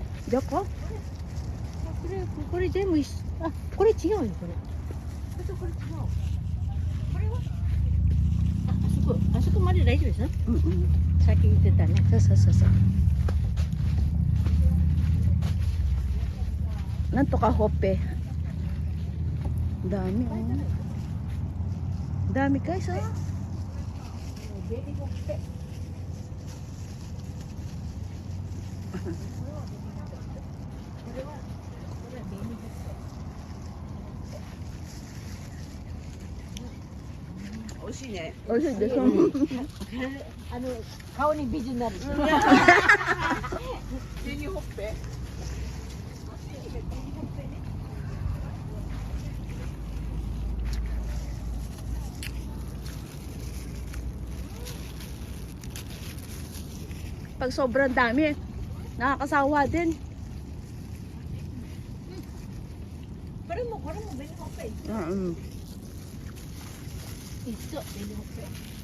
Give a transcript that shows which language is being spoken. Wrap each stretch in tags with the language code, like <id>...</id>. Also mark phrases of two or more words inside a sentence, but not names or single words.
<ja>Kore全部これ違うよこれ。これ違う。これはあそこまで大丈夫ですよ。さっき言ってたね。そう。なんとかほっぺ。</ja> <tl>Dami, oh. Dami, guys, oh.</tl> <ja>おいしいです. 顔に美人になる。</ja> <tl>紅ほっぺ。Pag sobrang dami, nakakasawa din. Parang mo, bili ko pa eh. Ito, bili ko pa.</tl>